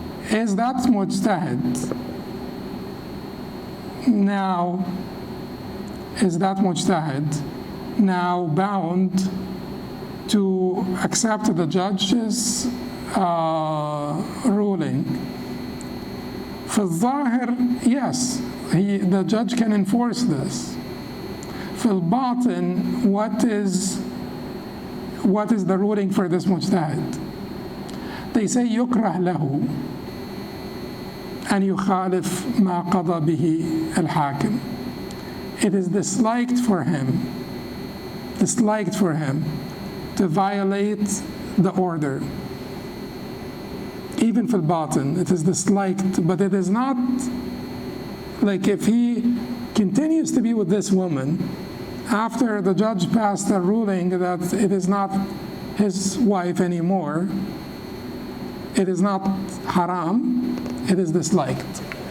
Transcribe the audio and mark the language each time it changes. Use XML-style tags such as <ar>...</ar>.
<en>Is that mujtahid now bound to accept the judge's ruling? For الظاهر, yes, the judge can enforce this. For الباطن, what is the ruling for this mujtahid? They say</en> <ar>يكره له أن يخالف ما قضى به الحاكم.</ar> <en>It is disliked for him to violate the order. Even for الباطن, it is disliked, but it is not like if he continues to be with this woman after the judge passed a ruling that it is not his wife anymore, it is not haram, it is disliked.</en>